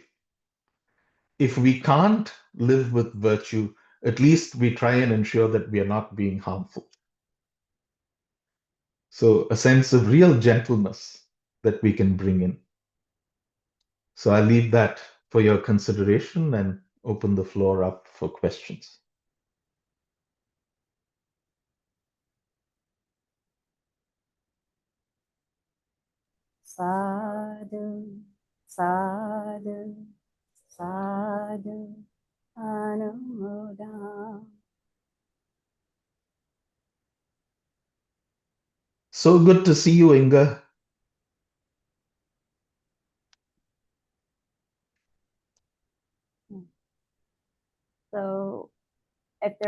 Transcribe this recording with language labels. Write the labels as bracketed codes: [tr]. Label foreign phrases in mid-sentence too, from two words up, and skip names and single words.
[en] If we can't live with virtue, at least we try and ensure that we are not being harmful. So a sense of real gentleness that we can bring in. So I leave that for your consideration and open the floor up for questions. [pi] Sadhu, sadhu, sadhu, anumodam. [en] So good to see you, Inga. So, if there are